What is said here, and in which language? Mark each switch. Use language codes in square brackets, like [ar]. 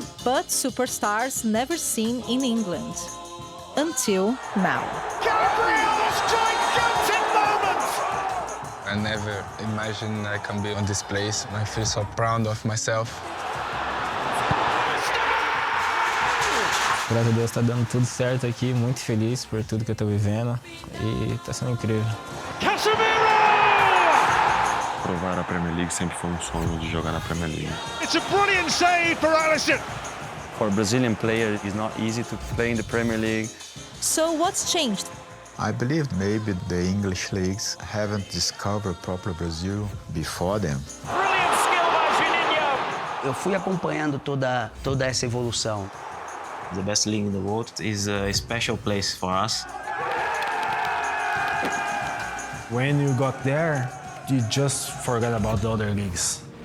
[en] But superstars never seen in England. Until now. Gabriel's gigantic moment! I never imagined I can be on this place. I feel so proud of myself. [pt] Graças a Deus tá dando tudo certo aqui, muito feliz por tudo que eu tô vivendo e tá sendo incrível. Provar a Premier League sempre foi sonho de jogar na Premier League. [en] It's a brilliant save for Alisson. For a Brazilian player, it's not easy to play in the Premier League. So what's changed? I believe maybe the English leagues haven't discovered proper Brazil before them. Brilliant skill by Juninho. [pt] Eu fui acompanhando toda essa evolução. [en] The best league in the world is a special place for us. When you got there, you just forgot about the other leagues.